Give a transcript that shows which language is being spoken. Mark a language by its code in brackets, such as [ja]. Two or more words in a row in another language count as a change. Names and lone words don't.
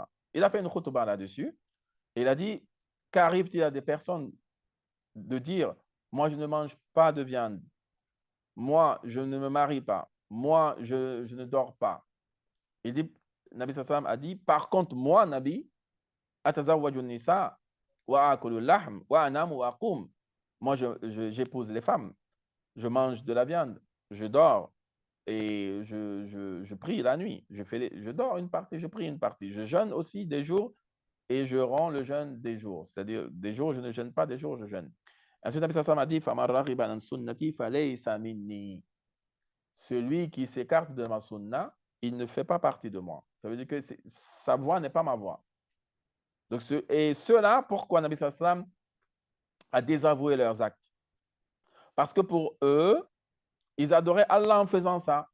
[fr] Il a fait une khutbah là-dessus. Et il a dit, qu'arrive-t-il à des personnes de dire, moi, je ne mange pas de viande. Moi, je ne me marie pas. Moi, je ne dors pas. Il dit, [ar] Nabi sallam [fr] a dit, par contre, moi, [ar] نبي، أتزوج نساء وآكل لحم وأنام وأقوم. [fr] Moi, j'épouse les femmes. Je mange de la viande. Je dors. Et je prie la nuit. Je dors une partie, je prie une partie. Je jeûne aussi des jours et je rends le jeûne des jours. C'est-à-dire, des jours, je ne jeûne pas, des jours, je jeûne. Ensuite, [ar] Nabi sallam [fr] a dit, [ar] فمن رغب عن سنتي فليس مني. [fr] Celui qui s'écarte de ma sunna, il ne fait pas partie de moi. Ça veut dire que sa voix n'est pas ma voix. Donc, et ceux-là, pourquoi [ar] Nabi sallam [fr] a désavoué leurs actes? Parce que pour eux, ils adoraient Allah en faisant ça.